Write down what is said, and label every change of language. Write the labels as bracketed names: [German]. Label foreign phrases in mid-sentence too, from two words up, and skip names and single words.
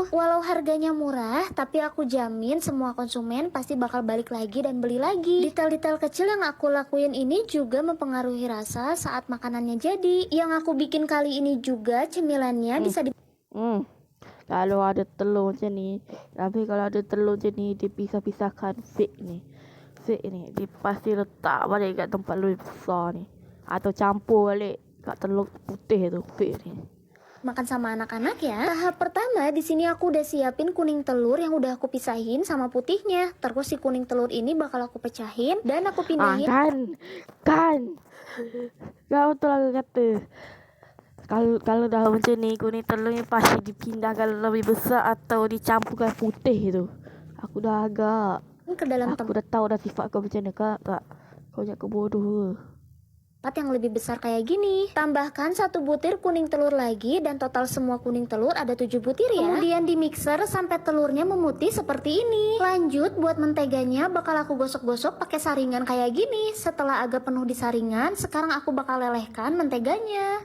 [Indonesian] Walau harganya murah, tapi aku jamin semua konsumen pasti bakal balik lagi dan beli lagi. Detail-detail kecil yang aku lakuin ini juga mempengaruhi rasa saat makanannya jadi. Yang aku bikin kali ini juga cemilannya bisa [Malay] Kalau ada telur macam ni, tapi kalau ada telur macam ni, dipisah-pisahkan fake ni, dia pasti letak balik kat tempat lebih besar ni, atau campur balik kat telur putih tu, fake ni. [Indonesian] Makan sama anak-anak ya. Tahap pertama di sini aku udah siapin kuning telur yang udah aku pisahin sama putihnya. Terus si kuning telur ini bakal aku pecahin dan aku pindahin. [Malay] Kan. Kau tu lah kata. Kalau dah macam ni, kuning telur ni pasti dipindahkan lebih besar atau dicampurkan putih tu. Aku dah agak [Indonesian] ke dalam [Malay] aku dah tahu dah sifat kau macam ni, kak. Kau jangan kebodoh ke? [Indonesian] Tempat yang lebih besar kayak gini. Tambahkan 1 butir kuning telur lagi dan total semua kuning telur ada 7 butir ya. Kemudian di mixer sampai telurnya memutih seperti ini. Lanjut buat menteganya bakal aku gosok-gosok pakai saringan kayak gini. Setelah agak penuh di saringan, sekarang aku bakal lelehkan menteganya.